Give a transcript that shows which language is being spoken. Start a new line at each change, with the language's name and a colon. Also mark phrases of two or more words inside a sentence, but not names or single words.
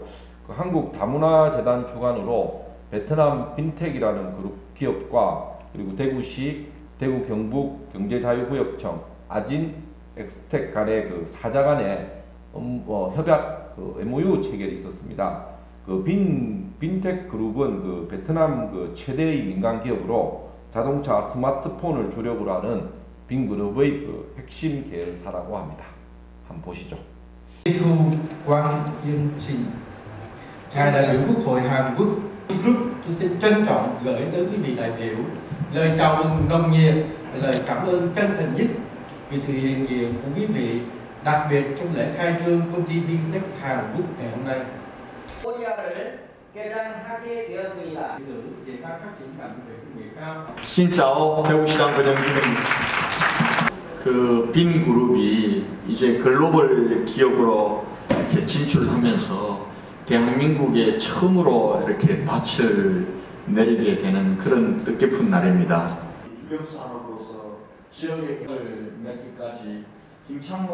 Korean: 한국 다문화 재단 주관으로 베트남 빈텍이라는 그룹 기업과 그리고 대구시, 대구 경북 경제자유구역청, 아진 엑스텍 간의 사자 간의 협약 MOU 체결이 있었습니다. 빈텍 그룹은 베트남 최대의 민간 기업으로 자동차, 스마트폰을 주력으로 하는 빈그룹의 핵심 계열사라고 합니다. 한번 보시죠.
Vietnamese: Thu Quang Yên Trinh, ngài đại biểu Quốc hội Hàn Quốc Group, tôi xin trân trọng gửi tới quý vị đại biểu lời chào mừng nồng nhiệt, lời cảm ơn chân thành nhất vì sự hiện diện của quý vị, đặc biệt trong lễ khai trương công ty Vintech Hàn Quốc ngày hôm nay. Xin chào
Korean: 대구시당 권영준입니다. 빈 그룹이 이제 글로벌 기업으로 이렇게 진출하면서 대한민국에 처음으로 이렇게 닻을 내리게 되는 그런 뜻깊은 날입니다. 주력산업으로서 지역의 격을 맺기까지 김창호